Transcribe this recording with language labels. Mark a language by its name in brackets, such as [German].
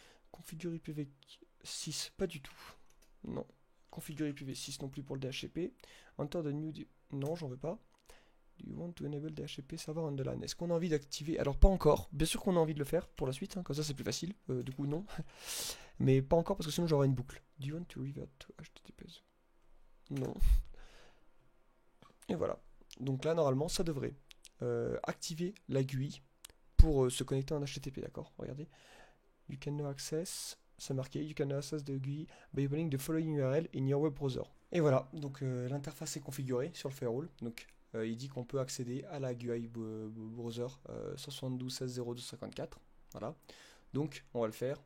[English] Configure IPv6, [French] pas du tout. Non. [English] Configure IPv6 [French] non plus pour le DHCP. [English] Enter the new. [French] Non, j'en veux pas. [English] Do you want to enable DHCP server on the LAN? [French] Est-ce qu'on a envie d'activer? Alors pas encore. Bien sûr qu'on a envie de le faire pour la suite. Hein, comme ça c'est plus facile. Du coup non. Mais pas encore parce que sinon j'aurai une boucle. [English] Do you want to revert to HTTPS? [French] Non. Et voilà. Donc là, normalement, ça devrait activer la GUI pour se connecter en HTTP, d'accord? Regardez. [English] You can now access, [French] c'est marqué, [English] you can now access the GUI by opening the following URL in your web browser. [French] Et voilà, donc l'interface est configurée sur le firewall. Donc il dit qu'on peut accéder à la GUI browser 172.16.0.254. Voilà. Donc on va le faire.